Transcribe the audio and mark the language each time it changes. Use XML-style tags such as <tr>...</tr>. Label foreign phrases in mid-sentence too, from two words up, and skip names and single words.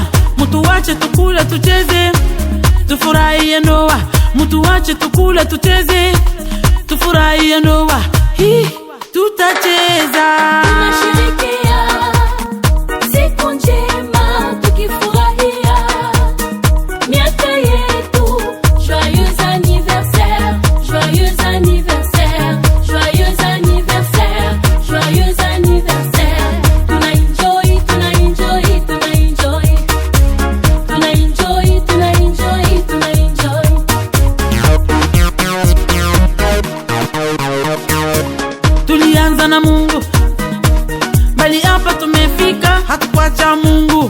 <sw>Mtu wache tukule tucheze, tufurahie ndoa. Mtu wache tukule tucheze, tufurahie ndoa. Hii tutacheza, tunasherehekea siku njema tukifurahia miaka yetu.</sw> <fr>Joyeux anniversaire, joyeux anniversaire, joyeux anniversaire, joyeux anniversaire.</fr> <sw>Tunaenjoy, tunaenjoy, tunaenjoy, tunaenjoy, tunaenjoy, tunaenjoy. Tulianza na Mungu, bali hapa tumefika, hatukuacha Mungu.</sw>